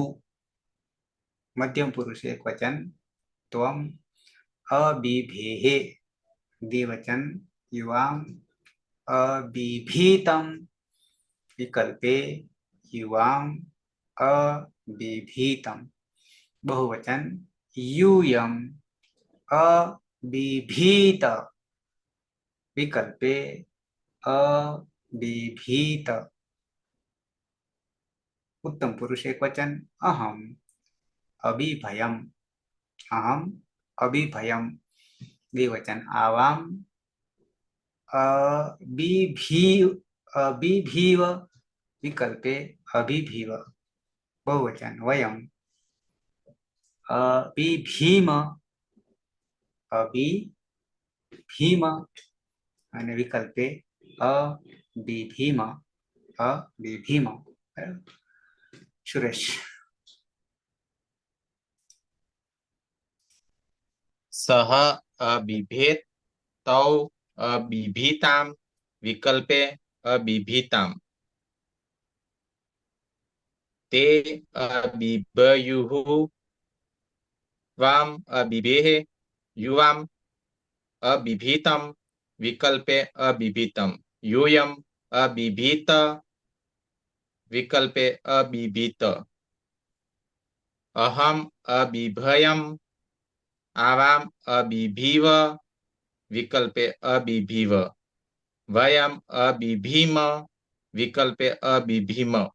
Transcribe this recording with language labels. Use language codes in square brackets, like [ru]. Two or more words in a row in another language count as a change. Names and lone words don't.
[sa] मध्यम पुरुष एक वचन त्वम अबिभेः. द्विवचन युवाम अबिभीतम. विकल्पे युवाम अबिभीतम. બહુવચન यूयम अबिभीत. विकल्पे अबिभीत. उत्तम पुरुष एक वचन अहम अबिभयम. अहम अबिभयम. द्विवचन आवाम अबिभीव विकल्पे अबिभीव बहुवचन वयम अबिभीम अबिभीम અને विकल्पे अबिभीम अबिभीम. સુરેશ. सह अबिभेत तौ अबिभीताम विकल्पे अबिभीताम ते अबिभयुः वाम अबिभेह युवाम अबिभीतम विकल्पे अबिभीतम यूयम अबिभीत विकल्पे अबिभीत अहम अबिभयम आवाम अबिभीव विकल्पे अबिभीव वयम अबिभीम विकल्पे अबिभीम.